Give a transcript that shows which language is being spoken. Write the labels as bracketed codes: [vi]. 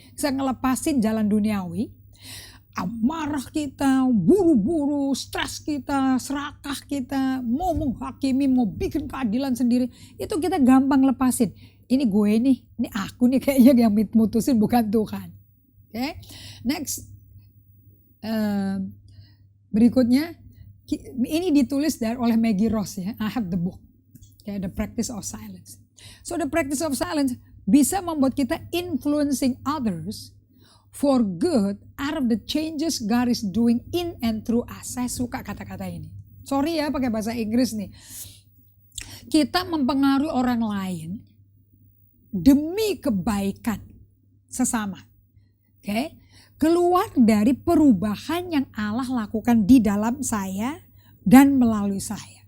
[id] Bisa ngelepasin jalan duniawi. Amarah kita, buru-buru, stres kita, serakah kita, mau menghakimi, mau bikin keadilan sendiri. Itu kita gampang lepasin. Ini gue nih, ini aku nih kayaknya yang mutusin, bukan Tuhan. Okay. Next, berikutnya ini ditulis oleh Maggie Ross ya. [en] I have the book, okay, The Practice of Silence. So the practice of silence [id] bisa membuat kita [en] influencing others for good out of the changes God is doing in and through us. [id] Saya suka kata-kata ini. Sorry ya pakai bahasa Inggris nih. Kita mempengaruhi orang lain demi kebaikan sesama. Okay? Keluar dari perubahan yang Allah lakukan di dalam saya dan melalui saya.